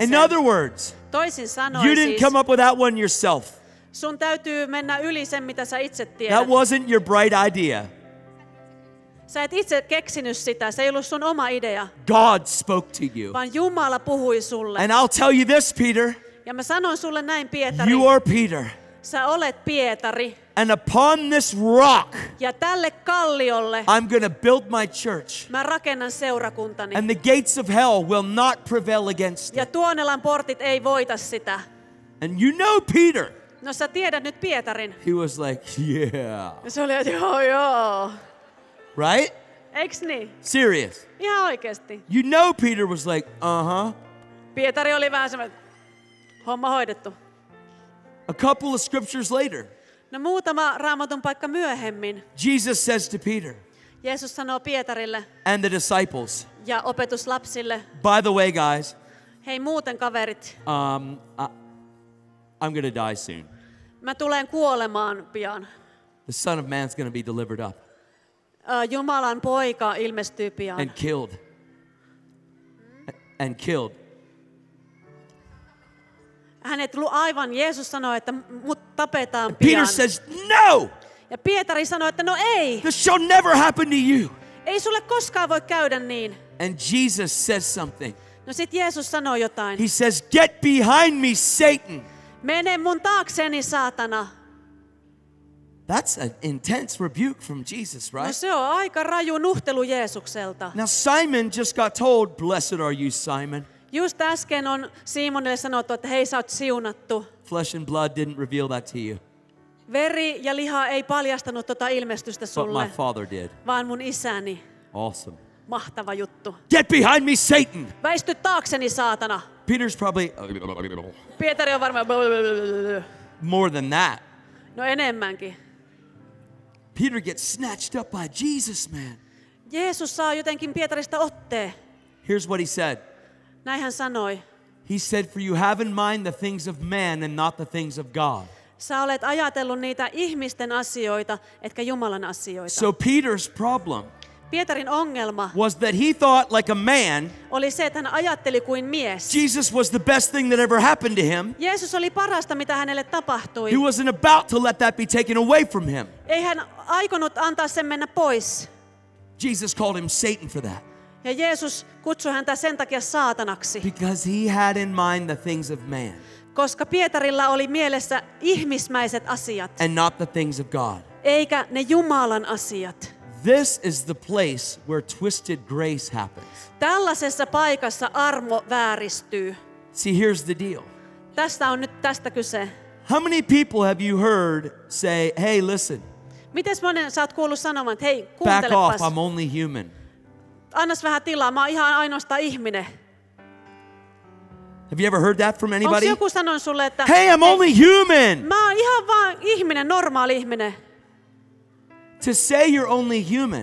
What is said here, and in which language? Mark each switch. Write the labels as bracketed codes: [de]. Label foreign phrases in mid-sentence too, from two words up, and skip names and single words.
[en] In [fi] sen. [en] other words, [fi] Toisin sanoen [en] you didn't [fi] siis, [en] come up with that one yourself. [fi] sun täytyy mennä yli sen, mitä sä itse tiedät. [en] That wasn't your bright idea. [fi] Sä et itse keksinyt sitä, se ei ollut sun oma idea, [en] God spoke to you. [fi] vaan Jumala puhui sulle. [en] And I'll tell you this, Peter. [fi] Ja mä sanoin sulle näin, Pietari, [en] You are Peter. [fi] sä olet Pietari. [en] And upon this rock, [fi] Ja tälle kalliolle [en] I'm going to build my church. [fi] mä rakennan seurakuntani. [en] And the gates of hell will not prevail against [fi] Ja [en] it. [fi] Tuonelan portit ei voita sitä. [en] And you know Peter. [fi] No sä tiedät nyt Pietarin. [en] He was like, yeah. [fi] Ja se oli, että joo. [en] Right? [fi] Eiks niin? [en] Serious. [fi] Ihan oikeesti. [en] You know Peter was like, uh-huh. [fi] Pietari oli vähän semmoinen, homma hoidettu. [en] A couple of scriptures later, [fi] No muutama Raamatun paikka myöhemmin [en] Jesus says to Peter [fi] Jeesus sanoo Pietarille [en] and the disciples, [fi] ja opetuslapsille, [en] by the way, guys, [fi] hei muuten kaverit, [en] I'm going to die soon. [fi] mä tulen kuolemaan pian. [en] The Son of Man's going to be delivered up [fi] Jumalan poika ilmestyy pian. [en] and killed. And killed. [fi] Aivan Jeesus sanoi, että mut tapetaan [en] Peter [fi] pian. [en] says, no, [fi] Ja Pietari sanoi, että no ei. [en] this shall never happen to you. [fi] Ei sulle koskaan voi käydä niin. [en] And Jesus says something. [fi] No sit Jeesus sanoi jotain. [en] He says, get behind me, Satan. [fi] Mene mun taakseni, saatana. [en] That's an intense rebuke from Jesus, [fi] No [en] right? [fi] se on aika raju nuhtelu Jeesukselta. [en] Now, Simon just got told, blessed are you, Simon. [fi] Just äsken on Simonille sanottu, että hei sä oot siunattu. [en] Flesh and blood didn't reveal that to you, [fi] Veri ja liha ei paljastanut tota ilmestystä [en] but my [fi] sulle, [en] Father did. [fi] vaan mun isäni. [en] Awesome. [fi] Mahtava juttu. [en] Get behind me, Satan. [fi] Väisty taakseni, saatana. [en] Peter's probably [fi] Pietari on varmaan [en] more than that. [fi] no enemmänkin. [en] Peter gets snatched up by Jesus, man. [fi] Jeesus saa jotenkin Pietarista otteen. [en] Here's what he said. [fi] Näin hän sanoi. [en] He said, for you have in mind the things of man and not the things of God. [fi] Sä olet ajatellut niitä ihmisten asioita, etkä Jumalan asioita. [en] So Peter's problem [fi] Pietarin ongelma [en] was that he thought like a man, [fi] oli se, että hän ajatteli kuin mies. [en] Jesus was the best thing that ever happened to him. [fi] Jeesus oli parasta, mitä hänelle tapahtui. [en] He wasn't about to let that be taken away from him. [fi] Ei hän aikonut antaa sen mennä pois. [en] Jesus called him Satan for that. [fi] Ja Jeesus kutsui häntä sen takia saatanaksi, [en] Because he had in mind the things of man [fi] koska Pietarilla oli mielessä ihmismäiset asiat, [en] and not the things of God. [fi] eikä ne Jumalan asiat. [en] This is the place where twisted grace happens. [fi] Tällaisessa paikassa armo vääristyy. [en] See, here's the deal. [fi] Tästä on nyt tästä kyse. [en] How many people have you heard say, hey, listen, [fi] Mites monen sä oot kuullut sanomaan, että hei, [en] back off, [fi] kuuntelepas, [en] I'm only human. [fi] annas vähän tilaa, mä oon ihan ainoastaan ihminen. [en] Have you ever heard that from [fi] Onko [en] anybody? [fi] joku sanonut sulle, että [en] Hey, I'm only human. [fi] mä oon ihan vaan ihminen, normaali ihminen. [en] To say you're only human